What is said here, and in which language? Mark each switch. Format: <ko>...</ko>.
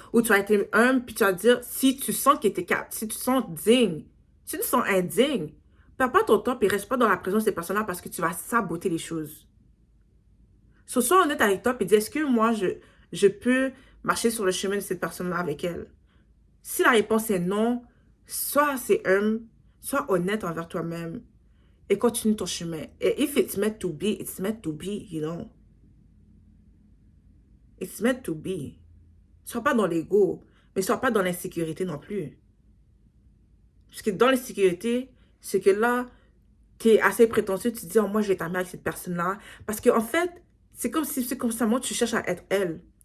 <fr>Ou tu vas être humble, puis tu vas dire, si tu sens que tu es capable, si tu te sens digne, si tu te sens indigne, perds pas ton temps et reste pas dans la présence de ces personnes-là parce que tu vas saboter les choses. Sois honnête avec toi et dis, est-ce que moi, je peux marcher sur le chemin de cette personne-là avec elle? Si la réponse est non, sois assez humble, sois honnête envers toi-même et continue ton chemin. Et</fr> <en>if it's meant to be, it's meant to be, you know. It's meant to be.</en> <fr>Sois pas dans l'ego, mais sois pas dans l'insécurité non plus. Parce que dans l'insécurité, c'est que là, tu es assez prétentieux, tu te dis, oh, moi, je vais t'amener avec cette personne-là. Parce qu'en fait, c'est comme si c'est constamment tu cherches à être elle.</fr>